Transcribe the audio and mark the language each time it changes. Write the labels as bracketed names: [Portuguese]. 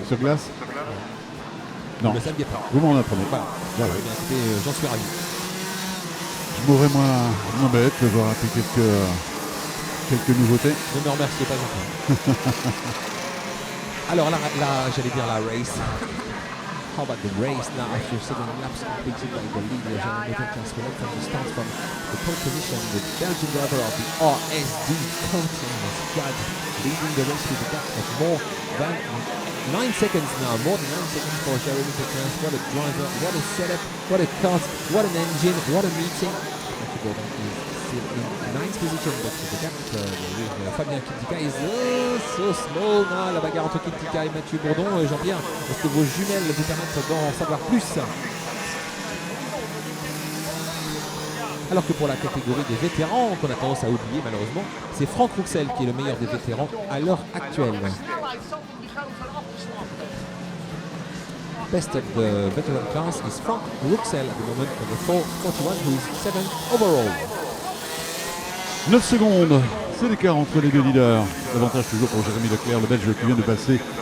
[French] sur glace. Non, Vous ne le saviez pas. vous m'en apprenez. Voilà. Voilà. Eh bien, écoutez, j'en suis ravi. Je m'aurais moins bête de voir un peu quelques nouveautés. Ne me remerciez pas encore. Alors là, j'allais dire la race. [English] How about the race now after 7 laps completed by the leader Jérémy Leclerc from the start from the pole position, the Belgian driver of the RSD coating squad leading the race with a gap of more than 9 seconds now, more than 9 seconds for Jérémy Leclerc. What a driver, what a setup, what a car, what an engine, what a meeting. Mathieu Bourdon is still in 9th position, but the gap with Fabien Quintica is so small now. [French] La bagarre entre Quintica et Mathieu Bourdon. Jean-Pierre, est-ce que vos jumelles vous permettent d'en savoir plus? Alors que pour la catégorie des vétérans, qu'on a tendance à oublier malheureusement, c'est Franck Rouxel qui est le meilleur des vétérans à l'heure actuelle. [English] Best of the veteran class is Franck Rouxel at the moment for the 441, who is 7th overall. [French] 9 secondes, c'est l'écart entre les deux leaders. L'avantage toujours pour Jérémy Leclerc, le Belge qui vient de passer.